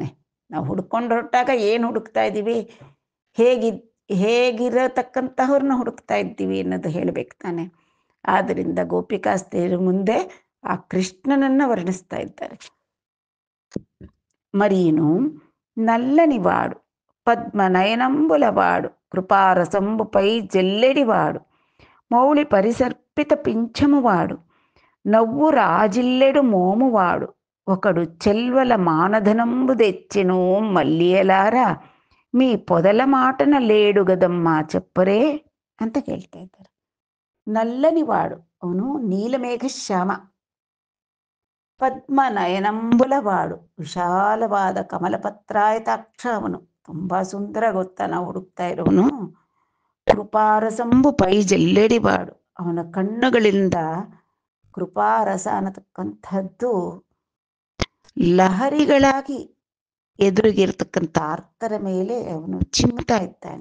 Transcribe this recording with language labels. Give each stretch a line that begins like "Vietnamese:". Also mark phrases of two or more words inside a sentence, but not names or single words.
Kannada: ನಾವು ಹುಡ್ಕೊಂಡು ಹೊರಟಾಗ ಏನು ಹುಡುಕ್ತಾ ಇದ್ದೀವಿ, ಹೇಗಿರತಕ್ಕಂತಹವ್ರನ್ನ ಹುಡುಕ್ತಾ ಇದ್ದೀವಿ ಅನ್ನೋದು ಹೇಳಬೇಕು ತಾನೆ. ಆದ್ದರಿಂದ ಗೋಪಿಕಾಸ್ತ್ರೀಯರ ಮುಂದೆ ಆ ಕೃಷ್ಣನನ್ನ ವರ್ಣಿಸ್ತಾ ಇದ್ದಾರೆ.
Telugu: మరీను నల్లనివాడు పద్మనయనంబులవాడు కృపారసంబుపై జల్లెడివాడు మౌళి పరిసర్పిత పింఛమువాడు నవ్వు రాజిల్లెడు మోమువాడు ఒకడు చెల్వల మానధనంబు తెచ్చెను మల్లియలారా మీ పొదల మాటన లేడు గదమ్మా చెప్పరే
Kannada: ಅಂತ ಕೇಳ್ತಾ ಇದ್ದಾರೆ. ನಲ್ಲನಿವಾಡು, ಅವನು ನೀಲಮೇಘ ಶ್ಯಾಮ. ಪದ್ಮನಯನಂಬುಲವಾಡು, ವಿಶಾಲವಾದ ಕಮಲಪತ್ರಾಯತಾಕ್ಷ, ಅವನು ತುಂಬಾ ಸುಂದರ ಗೊತ್ತಾ ನಾವು ಹುಡುಕ್ತಾ ಇರೋನು.
Telugu: కృపారసంబు పై జల్లెడివాడు,
Kannada: ಅವನ ಕಣ್ಣುಗಳಿಂದ ಕೃಪಾರಸ ಅನ್ನತಕ್ಕಂಥದ್ದು ಲಹರಿಗಳಾಗಿ ಎದುರಿಗಿರ್ತಕ್ಕಂಥ ಆರ್ತರ ಮೇಲೆ ಅವನು ಚಿಮ್ತಾ ಇದ್ದಾನೆ.